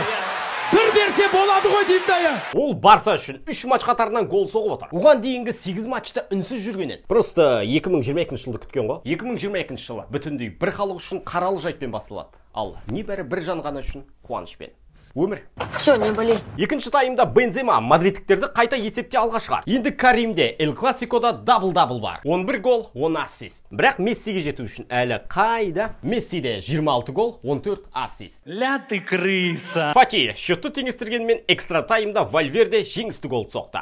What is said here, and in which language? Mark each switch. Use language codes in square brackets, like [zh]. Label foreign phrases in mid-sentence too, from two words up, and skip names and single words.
[kk] Бір берсе болады ғой дейді. Ол Барса үшін 3 матч қатарынан гол соғып отыр. Оған дейінгі 8 матчта үнсіз жүрген еді. Просто 2022 жылды күткен ғой. 2022 жылы бүтіндей бір халық үшін қаралы жайтпен басылады. Ал небәрі бір жан ғана үшін қуанышпен. Өмір. [ru] Что, не боли? [kk] Екінші таймда Бензема мадридтіктерді қайта есепте алға шығар. Енді Каримде Эль Классикода дабл-дабл бар. 11 гол, 10 ассист. Бірақ Мессиге жету үшін әлі қайда? Мессиде 26 гол, 14 ассист. [ru] Ля ты крыса. [kk] Фати счетты теңестіргенмен экстра таймда Вальверде жеңісті гол соқты.